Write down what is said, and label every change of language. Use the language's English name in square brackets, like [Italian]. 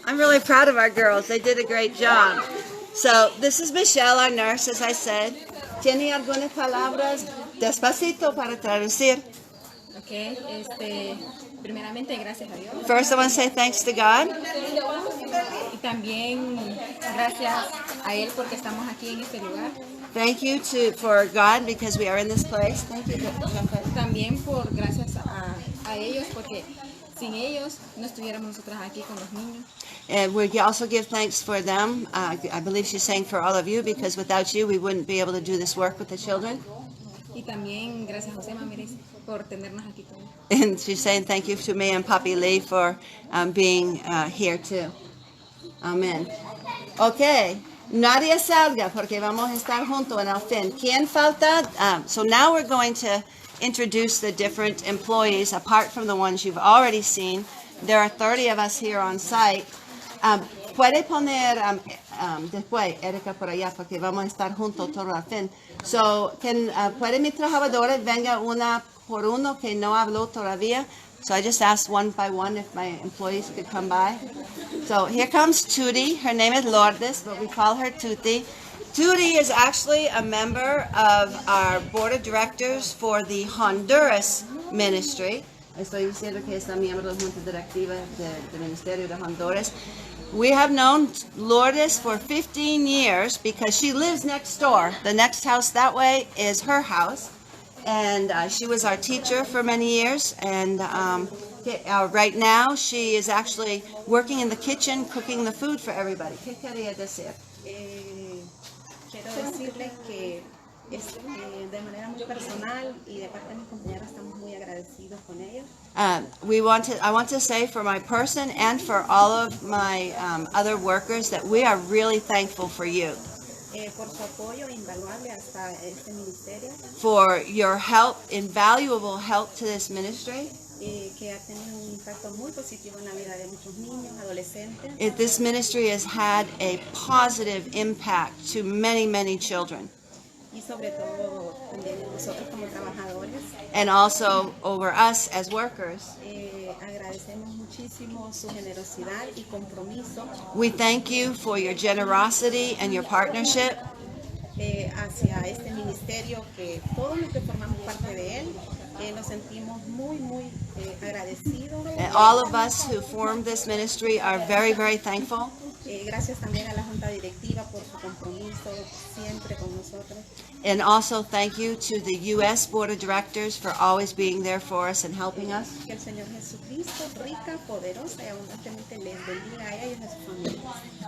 [English] I'm really proud of our girls. They did a great job. So, this is Michelle, our nurse, as I said. [Spanish] ¿Tiene algunas palabras despacito para traducir? Okay, primeramente gracias a Dios. [English] First, I want to say thanks to God. [Spanish] Y también gracias a Él porque estamos aquí en este lugar. [English] Thank you for God because we are in this place. Thank you. [Spanish] También gracias a ellos porque sin ellos no estuviéramos nosotras aquí con los niños. [English] And we also give thanks for them. I believe she's saying for all of you because without you we wouldn't be able to do this work with the children. [Spanish] Y también gracias a José Mamérez por tenernos aquí todos. [English] And she's saying thank you to me and Papi Lee for being here too. Amen. Okay. [Spanish] Nadie salga porque vamos a estar juntos en el fin. ¿Quién falta? [English] So now we're going to introduce the different employees apart from the ones you've already seen. There are 30 of us here on site. [Spanish] Puede poner después, Erika, por allá porque vamos a estar juntos todo al fin. So, ¿puede mis trabajadores venga una por uno que no habló todavía? [English] So I just asked one by one if my employees could come by. So here comes Tuti. Her name is Lourdes, but we call her Tuti. Tuti is actually a member of our board of directors for the Honduras ministry. [Spanish] Estoy diciendo que es la miembro de la junta directiva del Ministerio de Honduras. [English] We have known Lourdes for 15 years because she lives next door. The next house that way is her house. And she was our teacher for many years, and right now she is actually working in the kitchen, cooking the food for everybody. [Spanish] ¿Qué quería decir? Quiero decirles que de manera muy personal y de parte de mis compañeras estamos muy agradecidos con ellos. [English] I want to say for my person and for all of my other workers that we are really thankful for you. [Spanish] Por su apoyo invaluable hasta este ministerio. [English] For your help, invaluable help to this ministry. [Spanish] Que ha tenido un impacto muy positivo en la vida de muchos niños, adolescentes. [English] This ministry has had a positive impact to many, many children. [Spanish] Y sobre todo también nosotros como trabajadores. [English] And also over us as workers. [Spanish] Agradecemos muchísimo su generosidad y compromiso. [English] We thank you for your generosity and your partnership. [Spanish] Hacia este ministerio que todos los que formamos parte de él Nos sentimos muy agradecidos. [English] And all of us who formed this ministry are very, very thankful. [Spanish] Gracias también a la Junta Directiva por su compromiso siempre con nosotros. [English] And also thank you to the U.S. Board of Directors for always being there for us and helping us. [Spanish] Que el Señor Jesucristo, rica, poderosa y abundantemente les bendiga a ellos y a sus familias.